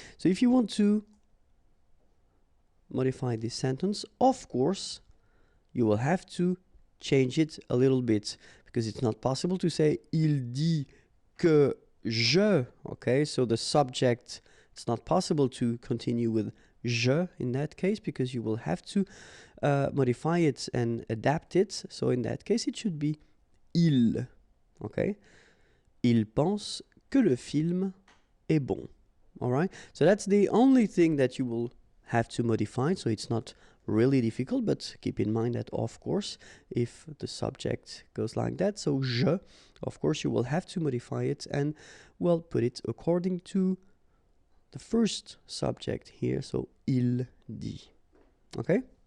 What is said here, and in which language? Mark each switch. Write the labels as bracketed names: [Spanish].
[English] So if you want to modify this sentence, of course, you will have to change it a little bit because it's not possible to say [French] il dit que je. [English] Okay? So the subject, it's not possible to continue with je in that case because you will have to modify it and adapt it. So in that case, it should be il. Okay? [French] Il pense que le film est bon. [English] All right? So that's the only thing that you will have to modify. So it's not really difficult, but keep in mind that, of course, if the subject goes like that, so je, of course, you will have to modify it and, well, put it according to the first subject here, so [French] il dit. [English] Okay?